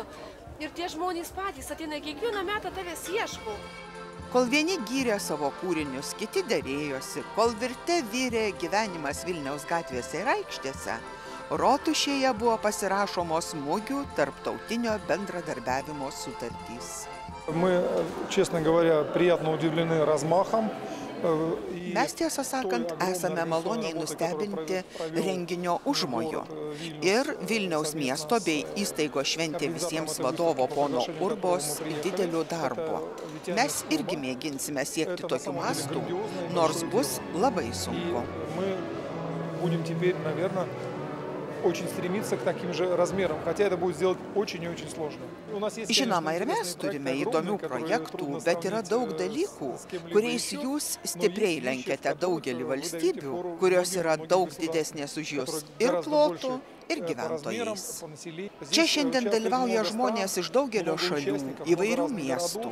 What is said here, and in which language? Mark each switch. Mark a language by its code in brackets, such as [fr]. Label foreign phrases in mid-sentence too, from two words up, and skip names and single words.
[lt] Ir tie žmonės patys ateina kiekvieną metą tavęs ieško. Kol vieni gyrė savo kūrinius, kiti derėjosi, kol virte virė gyvenimas Vilniaus gatvėse ir aikštėse, Rotušėje buvo pasirašomos mugių tarptautinio bendradarbiavimo sutartys. [ru] Мы, честно говоря, приятно удивлены размахом. [lt] Mes, tiesą sakant, esame maloniai nustebinti renginio užmoju ir Vilniaus miesto bei įstaigos šventė visiems vadovo pono Urbos dideliu darbu. Mes irgi mėginsime siekti tokių mastų, nors bus labai sunku. [ru] Очень стремиться к таким же размерам, хотя это будет сделать очень и очень сложно. [lt] Žinoma, ir mes turime įdomių projektų, bet yra daug dalykų, kuriais jūs stipriai lenkiate daugelį valstybių, kurios yra daug didesnės už jūs ir plotų, ir gyventojais. Čia šiandien dalyvauja žmonės iš daugelio šalių, įvairių miestų.